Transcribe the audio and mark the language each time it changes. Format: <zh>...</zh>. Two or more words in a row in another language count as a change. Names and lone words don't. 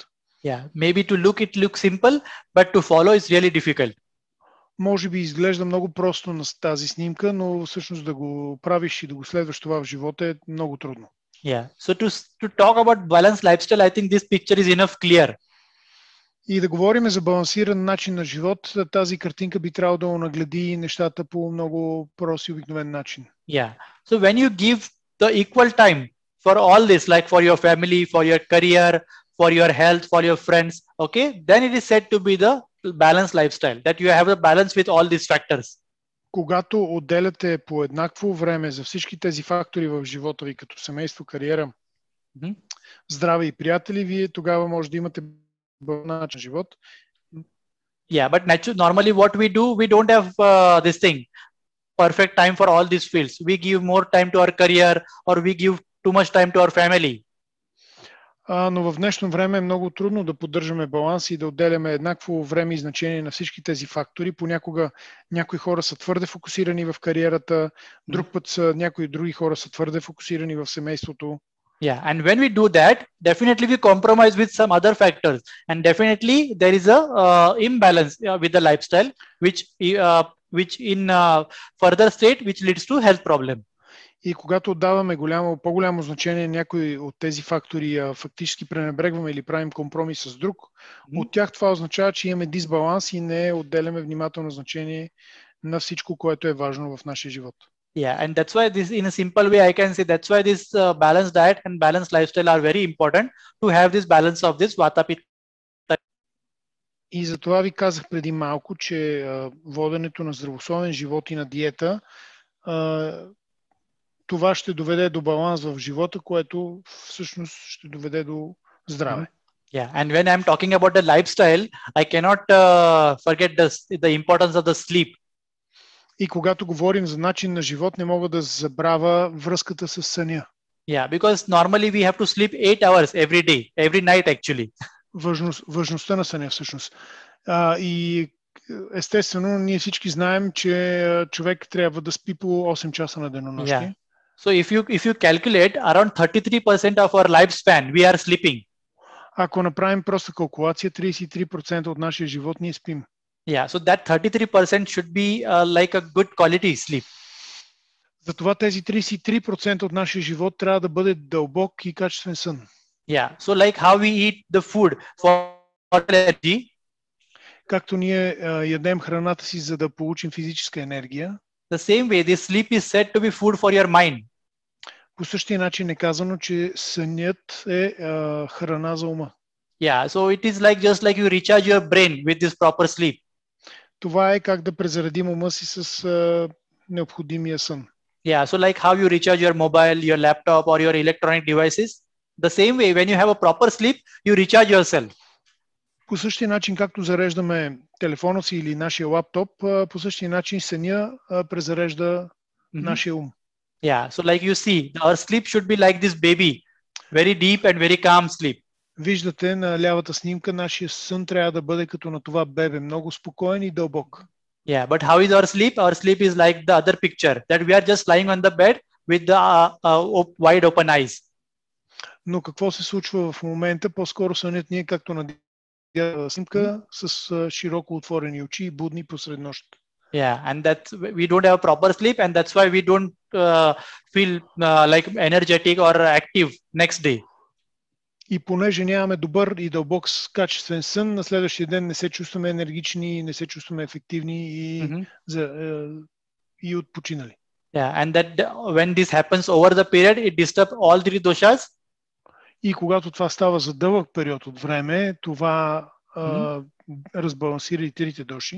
<en>Yeah, maybe to look it looks simple, but to follow is really difficult.</en> <bg>Може би изглежда много просто на тази снимка, но всъщност да го правиш и да го следваш това в живота е много трудно.</bg> <en>Yeah, so to talk about balanced lifestyle, I think this picture is enough clear.</en> <bg>И да говорим за балансиран начин на живот, тази картинка би трябвало да онагледи нещата по много прост и обикновен начин.</bg> <en>Yeah, so when you give the equal time for all this, like for your family, for your career, for your health, for your friends, okay, then it is said to be the balanced lifestyle, that you have a balance with all these factors.</en> <bg>Когато отделяте по еднакво време за всички тези фактори в живота ви, като семейство, кариера, здраве и приятели, вие тогава може да имате начин живот.</bg> <en>Yeah, but normally what we do, we don't have this thing, perfect time for all these fields. We give more time to our career or we give too much time to our family.</en> <bg>Но в днешно време е много трудно да поддържаме баланс и да отделяме еднакво време и значение на всички тези фактори. Понякога някои хора са твърде фокусирани в кариерата, друг път някои други хора са твърде фокусирани в семейството.</bg> <en>Yeah, and when we do that, definitely we compromise with some other factors, and definitely there is a imbalance with the lifestyle, which in further state which leads to health problem.</en> <bg>И когато отдаваме по-голямо значение някои от тези фактори, фактически пренебрегваме или правим компромис с друг, от тях това означава, че имаме дисбаланс и не отделяме внимателно значение на всичко, което е важно в нашия живот.</bg> <en>Yeah, and that's why this, in a simple way, I can say that's why this balanced diet and balanced lifestyle are very important to have this balance of this Vata Pitta.</en> <bg>И затова ви казах преди малко, че воденето на здравословен живот и на диета, това ще доведе до баланс в живота, което всъщност ще доведе до здраве.</bg> <en>Yeah, and when I'm talking about the lifestyle, I cannot forget the importance of the sleep.</en> <bg>И когато говорим за начин на живот, не мога да забравя връзката с съня.</bg> <en>Yeah, because normally we have to sleep 8 hours every day, every night actually.</en> <bg>Важността на съня всъщност. И естествено, ние всички знаем, че човек трябва да спи по 8 часа на денонощие.</bg> <en>Yeah. So if you calculate, around 33% of our lifespan we are sleeping.</en> <bg>Ако направим проста калкулация, 33% от нашия живот ние спим.</bg> <en>Yeah, so that 33% should be like a good quality sleep.</en> <bg>Затова тези 33% от нашия живот трябва да бъде дълбок и качествен сън.</bg> <en>Yeah. So like how we eat the food for energy,</en> <bg>Както ние ядем храната си, за да получим физическа енергия,</bg> <en>the same way this sleep is said to be food for your mind.</en> <bg>по същия начин е казано, че сънят е храна за ума.</bg> <en>Yeah. So it is like just like you recharge your brain with this proper sleep.</en> <bg>Това е как да презаредим ума си с необходимия сън.</bg> <en>Yeah. So like how you recharge your mobile, your laptop, or your electronic devices. The same way, when you have a proper sleep, you recharge yourself.</en> <bg>По същия начин, както зареждаме телефона си или нашия лаптоп, по същия начин съня презарежда нашия ум.</bg> <en>Yeah. So like you see, our sleep should be like this baby, very deep and very calm sleep.</en> <bg>Виждате на лявата снимка, нашия сън трябва да бъде като на това бебе, много спокоен и дълбок.</bg> <en>Yeah, but how is our sleep? Our sleep is like the other picture, that we are just lying on the bed with the wide open eyes.</en> <bg>Но какво се случва в момента? По-скоро сънят ни е както на лявата снимка, с широко отворени очи и будни посред нощ.</bg> <en>Yeah, and that we don't have a proper sleep, and that's why we don't feel like energetic or active next day.</en> <bg>И понеже нямаме добър и дълбок качествен сън, на следващия ден не се чувстваме енергични, не се чувстваме ефективни и отпочинали.</bg> <en>Yeah, and that when this happens over the period, it disturbs all three doshas.</en> <bg>И когато това става за дълъг период от време, това разбалансира и трите доши.</bg>